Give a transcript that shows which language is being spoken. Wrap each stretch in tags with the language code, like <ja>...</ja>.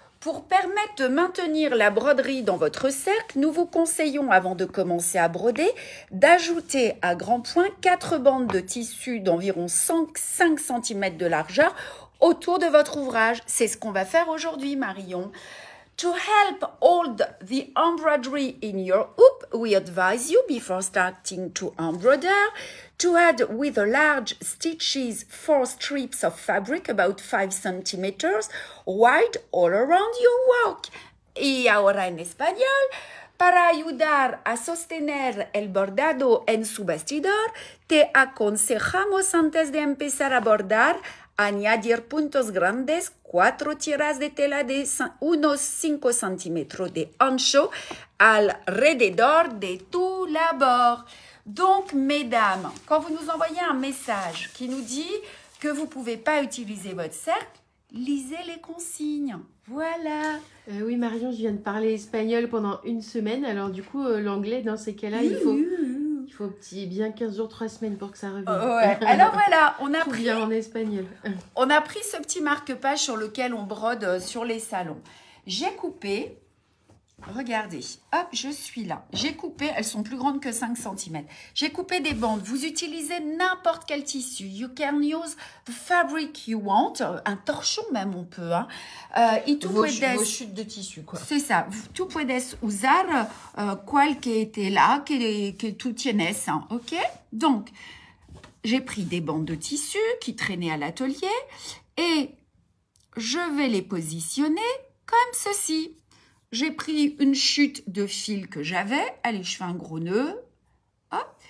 <fr>Pour permettre de maintenir la broderie dans votre cercle, nous vous conseillons, avant de commencer à broder, d'ajouter à grands points 4 bandes de tissu d'environ 5 cm de largeur autour de votre ouvrage. C'est ce qu'on va faire aujourd'hui, Marion.</fr> <en>To help hold the embroidery in your hoop, we advise you before starting to embroider to add with the large stitches 4 strips of fabric about 5 centimeters wide all around your work.</en> <es>Y ahora en español, para ayudar a sostener el bordado en su vestidor, te aconsejamos antes de empezar a bordar añadir puntos grandes, 4 tiras de tela de unos 5 centímetros de ancho alrededor de tu labor.</es> <fr>Donc, mesdames, quand vous nous envoyez un message qui nous dit que vous ne pouvez pas utiliser votre cercle, lisez les consignes. Voilà. Oui, Marion, je viens de parler espagnol pendant une semaine. Alors, du coup, l'anglais, dans ces cas-là, il faut bien 15 jours, 3 semaines pour que ça revienne. Ouais. Alors voilà, on a Tout bien en espagnol. On a pris ce petit marque-page sur lequel on brode sur les salons. J'ai coupé, regardez, hop, je suis là. J'ai coupé, elles sont plus grandes que 5 cm. J'ai coupé des bandes. Vous utilisez n'importe quel tissu.</fr> <en>You can use the fabric you want.</en> <fr>Un torchon même, on peut. Hein.</fr> <es>Y tú</es> <fr>Vos</fr> <es>puedes...</es> <fr>chutes de tissu, quoi. C'est ça.</fr> <es>Tú puedes usar cualquier tela que tú tienes.</es> <fr>Hein, ok? Donc, j'ai pris des bandes de tissu qui traînaient à l'atelier et je vais les positionner comme ceci. J'ai pris une chute de fil que j'avais. Allez, je fais un gros nœud. Hop.</fr>